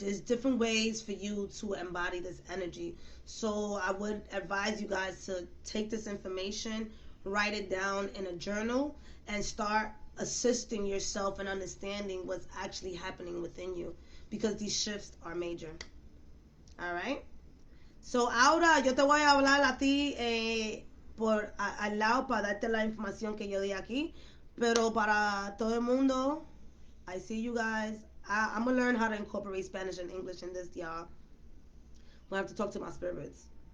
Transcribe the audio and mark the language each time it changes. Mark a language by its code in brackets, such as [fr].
[en] There's different ways for you to embody this energy. So I would advise you guys to take this information, write it down in a journal, and start assisting yourself in understanding what's actually happening within you, because these shifts are major. All right. [es] So ahora yo te voy a hablar a ti al lado para darte la información que yo di aquí. Pero para todo el mundo, [en] I see you guys. I'm going to learn how to incorporate Spanish and English in this, y'all. I'm going to have to talk to my spirits.